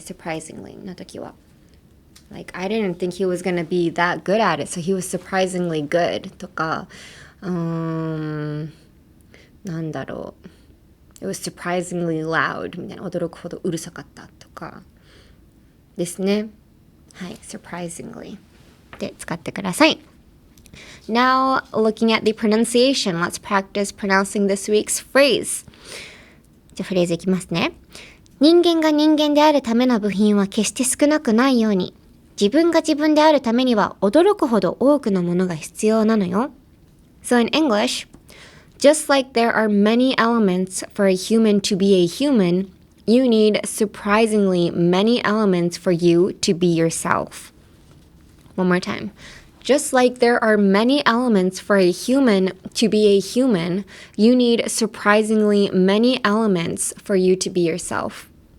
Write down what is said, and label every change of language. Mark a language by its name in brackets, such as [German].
[English] surprisingly [Japanese] の時は [English] Like I didn't think he was gonna be that good at it, so he was surprisingly good [Japanese] とか、なんだろう、 [English] It was surprisingly loud [Japanese] みたいな、驚くほどうるさかったとかですね。はい、surprisingly で使ってください。 [English] Now, looking at the pronunciation, let's practice pronouncing this week's phrase. [Japanese] じゃあフレーズいきますね。人間が人間であるための部品は決して少なくないように、自分が自分であるためには驚くほど多くのものが必要なのよ。 [English] So in English, just like there are many elements for a human to be a human, you need surprisingly many elements for you to be yourself. One more time.Just like there are many elements for a human to be a human, you need surprisingly many elements for you to be yourself.